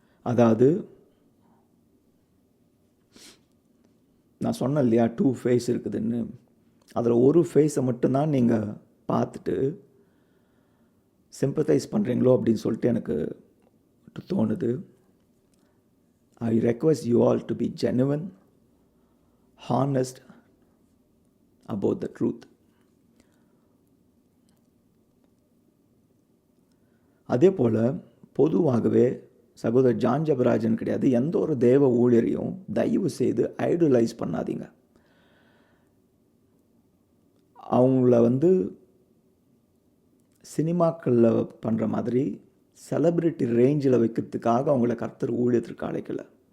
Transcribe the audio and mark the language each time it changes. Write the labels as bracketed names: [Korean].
[Tamil] அதாவது நான் சொன்னேன் இல்லையா 2 ஃபேஸ் இருக்குதுன்னு. அதில் ஒரு ஃபேஸை மட்டும்தான் நீங்கள் பார்த்துட்டு சிம்பத்தைஸ் பண்ணுறீங்களோ அப்படின்னு சொல்லிட்டு எனக்கு தோணுது. [English] I request you all to be genuine, honest about the truth. [Tamil] அதே போல் பொதுவாகவே சகோதரர் ஜான் ஜெபராஜன் கிடையாது, எந்த ஒரு தேவ ஊழியரையும் தயவு செய்து ஐடலைஸ் பண்ணாதீங்க. அவங்கள சினிமாக்களில் பண்ணுற மாதிரி செலிப்ரிட்டி ரேஞ்சில் வைக்கிறதுக்காக அவங்கள கர்த்தர் ஊழியத்திற்கு அழைக்கலை.